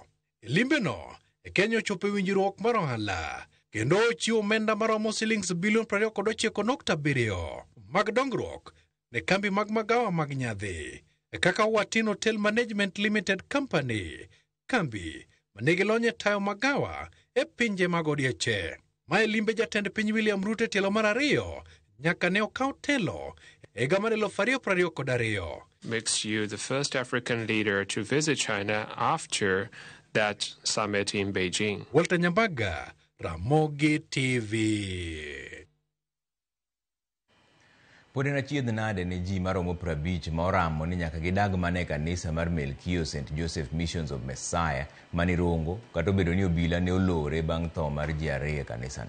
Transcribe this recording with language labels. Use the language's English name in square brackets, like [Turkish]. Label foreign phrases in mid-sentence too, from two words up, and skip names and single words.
[Luo (Kenya and Tanzania)] E limbeno, e Kenya ochopo winjruok mar ohala, kendo ochiwo omenda maromo shillings bilion 29.7 mag dongruok ne kambi mag magawa mag nyadhi, e kaka Watin Hotel Management Limited Company, kambi manigi lony e tayo magawa e pinje mag odieche. Mae limbe jatend piny William Ruto e tielo mar 2 nyaka ne okaw telo e higa mar 2022. [English] Makes you the first African leader to visit China after that summit in Beijing. [Luo (Kenya and Tanzania)] Walter Nyambaga, Ramogi TV. Pod en achiedh nade ne ji maromo 50 moramo ni nyaka gidag mane kanisa mar Melkio St. Joseph Missions of Messiah manirongo, kata obedo ni obila ne olore bang' tho mar ji 2 e kanisano.